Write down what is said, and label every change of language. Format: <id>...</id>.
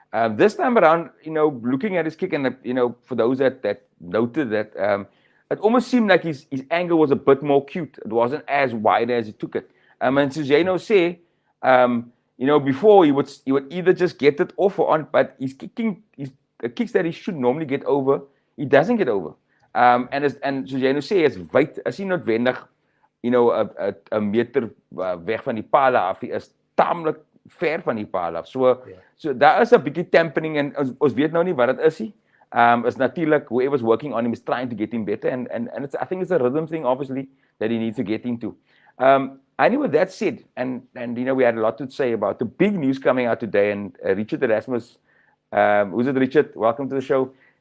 <en>This time around, looking at his kick, and for those that noted that, it almost seemed like his angle was a bit more cute. It wasn't as wide as he took it. And so say, before he would either just get it off or on, but he's kicking the kicks that he should normally get over, he doesn't get over.</en> <af>And soos jy nou sê, is wyd, is nie noodwendig, 'n meter weg van die paal af, hy is taamlik ver van die paal af. So daar is 'n bietjie tampering, en ons weet nou nie wat dit is nie.</af> <en>It's natuurlik whoever's working on him is trying to get him better, and I think it's a rhythm thing, obviously, that he needs to get into. Anyway, with that said, and we had a lot to say about the big news coming out today, and Richard Erasmus, who's it, Richard? Welcome to the show.</en>